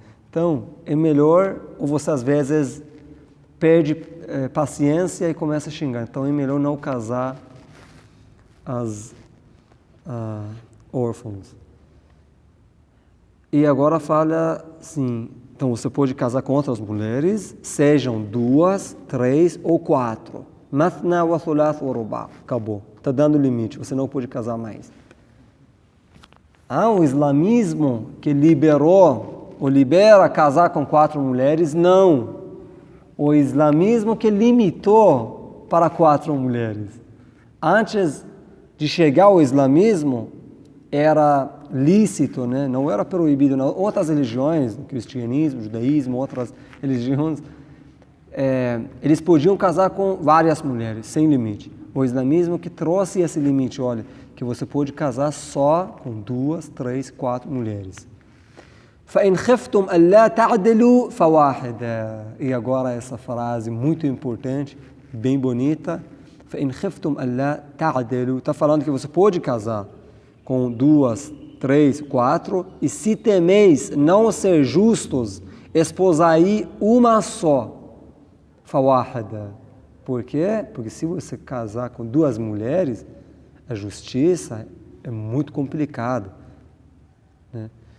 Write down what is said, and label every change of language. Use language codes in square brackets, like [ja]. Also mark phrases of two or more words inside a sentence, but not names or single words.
[pt] Então, é melhor, ou você às vezes perde paciência e começa a xingar. Então, é melhor não casar as órfãos. E agora fala assim, então você pode casar com outras mulheres, sejam 2, 3 ou 4. [ar] مثنى وثلاث ورباع'. [pt] Acabou. Está dando limite, você não pode casar mais. O islamismo que liberou o libera casar com 4 mulheres, não. O islamismo que limitou para 4 mulheres. Antes de chegar ao islamismo, era lícito, né? Não era proibido. Não. Outras religiões, o cristianismo, o judaísmo, outras religiões, eles podiam casar com várias mulheres, sem limite. O islamismo que trouxe esse limite, olha, que você pode casar só com 2, 3, 4 mulheres. [ar] فَإِنْ خِفْتُمْ أَلَّا تَعْدِلُوا فَوَاحِدًا. [pt] E agora essa frase muito importante, bem bonita. [ar] فَإِنْ خِفْتُمْ أَلَّا تَعْدِلُوا. [pt] Está falando que você pode casar com 2, 3, 4, e se temeis não ser justos, esposai uma só. فَوَاحِدًا. Por quê? Porque se você casar com 2 mulheres, a justiça é muito complicada, né?